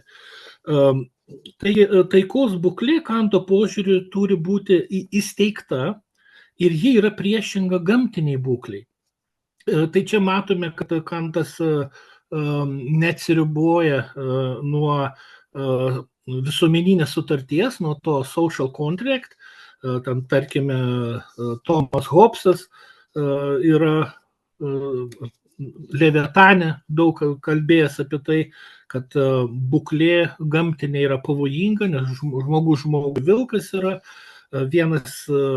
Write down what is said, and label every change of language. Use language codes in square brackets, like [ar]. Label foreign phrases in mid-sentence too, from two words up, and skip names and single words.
[lt] Tai taikos būklė Kanto požiūriu turi būti įsteigta ir ji yra priešinga gamtiniai būkliai. Tai čia matome, kad Kantas neatsiriboja nuo visuomeninės sutarties, nuo to [en] social contract. [lt] Ten, tarkime, Tomas Hobbesas yra Leviatane daug kalbėjęs apie tai, kad būklė gamtinė yra pavojinga, nes žmogus vilkas yra.